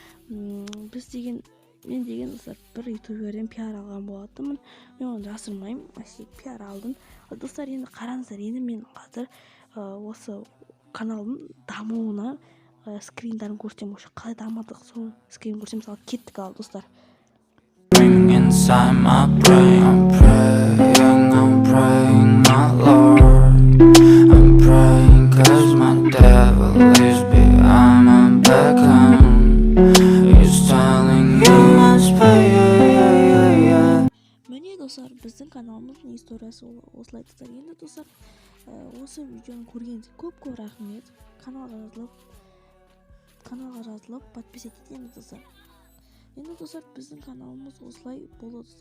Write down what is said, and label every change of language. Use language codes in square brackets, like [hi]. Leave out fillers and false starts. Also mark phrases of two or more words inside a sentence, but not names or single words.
[kk] Мен деген достар, бір ютуберден пиар алған болатынмын. Мен оны жасырмаймын, пиар алдым. Достар, енді қараңыздар, енді мен қазір осы каналдың дамуына скриндарын көрсетем. Қалай дамыдық, сол скрин көрсетем. Мысалы, кеттік ал достар. [en] Inside my brain, I'm praying, my Lord. I'm praying 'cause my devil is behind my back home. He's telling you must pay. [kk] Міне достар, біздің каналымыздың историясы осылай достар. Енді достар, осы видеоны көргеніңізге көп рахмет. Каналға жазылып подписать етеміз достар. Енді достар, біздің каналымыз осылай болды достар.